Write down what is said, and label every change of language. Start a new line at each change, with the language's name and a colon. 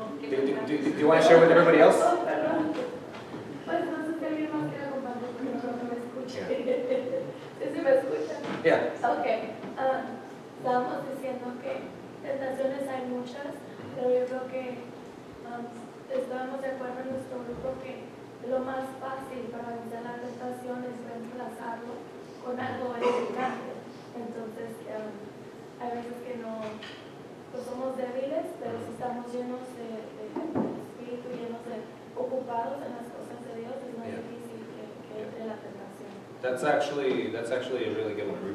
English: Do you want to share with everybody else?
Spanish: Pues no sé si alguien más quiere compartir porque no me escucha. ¿Sí me escucha?
English: Yeah. Ok.
Spanish: Estábamos diciendo que tentaciones hay muchas, pero yo creo que estábamos de acuerdo en nuestro grupo que lo más fácil para vencer la tentación es reemplazarlo con algo edificante. Entonces, hay veces que no pues somos débiles, pero si estamos llenos de espíritu, llenos de ocupados en las cosas de Dios, es más difícil que entre la tentación.
English: That's actually a really good one.